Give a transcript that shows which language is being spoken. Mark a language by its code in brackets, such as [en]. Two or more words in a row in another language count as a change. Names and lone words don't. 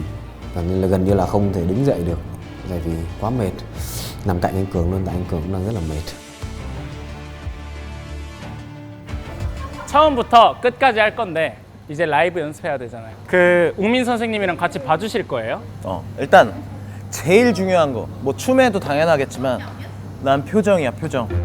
[vi] Và nên là gần như là không thể đứng dậy được, tại vì quá mệt. Nằm cạnh anh Cường luôn, tại anh Cường cũng đang rất là mệt. [ko] 처음부터 끝까지 할 건데 이제 라이브 연습해야 되잖아요. 그 웅민 선생님이랑 같이 봐주실 거예요? 일단 제일 중요한 거, 뭐 춤에도 당연하겠지만 난 표정이야, 표정.